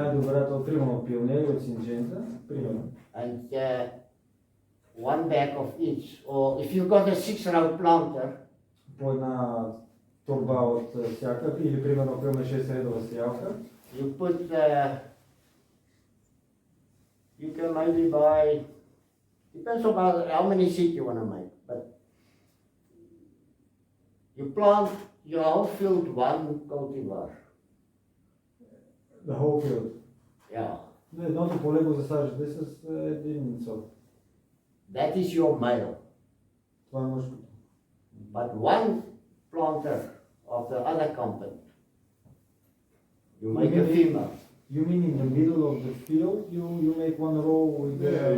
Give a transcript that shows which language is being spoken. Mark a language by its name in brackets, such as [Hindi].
[Bulgarian] най-добрата от примерно пионери от Синджента, примерно. [English] and one bag of each. Or if you've got a 6-row planter, [Bulgarian] По една торба от всяка или примерно ако имаме 6 редова сеялка, [English] you put, you can maybe buy, depends on how many seed you want to make, but you plant your whole field one cultivar. the whole field. Yeah, [Bulgarian] Едното поле го засаждате с един сорт. [English] that is your male. [Bulgarian] Това е мъжкото. [English] But one planter of the other company, you make a female. You mean in the middle of the field, you make one row with the